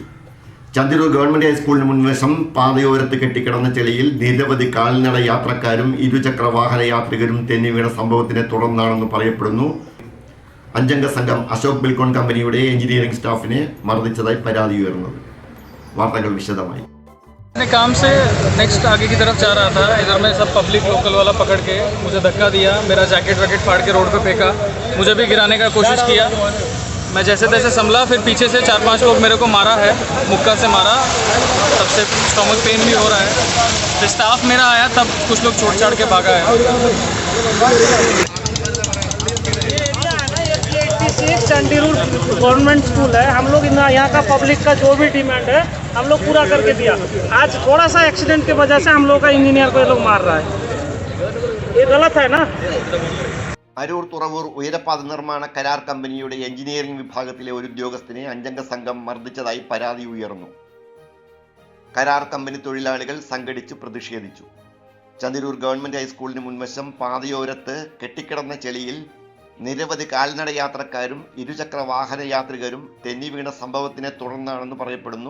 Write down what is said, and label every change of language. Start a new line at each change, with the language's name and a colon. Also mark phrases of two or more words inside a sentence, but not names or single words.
Malayalam: ചന്ദിരൂർ ഗവൺമെന്റ് ഹൈസ്കൂളിന് മുൻവശം പാതയോരത്ത് കെട്ടിക്കിടന്ന ചെളിയിൽ നിരവധി കാൽനട യാത്രക്കാരും ഇരുചക്ര വാഹന യാത്രികരും തെന്നി വീണ സംഭവത്തിനെ തുടർന്നാണെന്ന് പറയപ്പെടുന്നു. 5 അംഗ സംഘം അശോക് ബിൽകോൺ കമ്പനിയുടെ എഞ്ചിനീയറിംഗ് സ്റ്റാഫിനെ മർദ്ദിച്ചതായി പരാതി ഉയർന്നത്. വാർത്തകൾ വിശദമായി.
Hindi: काम से नेक्स्ट आगे की तरफ जा रहा था, इधर में सब
English: public local
Hindi: वाला पकड़ के मुझे धक्का दिया, मेरा जैकेट वैकेट फाड़ के रोड पे फेंका, मुझे भी गिराने का कोशिश किया। मैं जैसे तैसे संभला, फिर पीछे से 4-5 लोग मेरे को मारा है, मुक्का से मारा, तब से
English: stomach pain
Hindi: भी हो रहा है। फिर स्टाफ मेरा आया तब कुछ लोग छोड़ छाड़ के भागा है। चंडीरूर गवर्नमेंट स्कूल है, हम लोग यहाँ का पब्लिक का जो भी डिमांड है हम लोग पूरा करके दिया। आज थोड़ा सा एक्सीडेंट की वजह से हम लोग का इंजीनियर को ये लोग मार रहा है, ये गलत है ना।
Malayalam: അരൂർ തുറവൂർ ഉയരപ്പാത നിർമ്മാണ കരാർ കമ്പനിയുടെ എഞ്ചിനീയറിംഗ് വിഭാഗത്തിലെ ഒരു ഉദ്യോഗസ്ഥനെ 5 അംഗ സംഘം മർദ്ദിച്ചതായി പരാതി ഉയർന്നു. കരാർ കമ്പനി തൊഴിലാളികൾ സംഘടിച്ചു പ്രതിഷേധിച്ചു. ചന്ദിരൂർ ഗവൺമെന്റ് ഹൈസ്കൂളിന് മുൻവശം പാതയോരത്ത് കെട്ടിക്കിടന്ന ചെളിയിൽ നിരവധി കാൽനട യാത്രക്കാരും ഇരുചക്ര വാഹന യാത്രികരും തെന്നി വീണ സംഭവത്തിനെ തുടർന്നാണെന്ന് പറയപ്പെടുന്നു.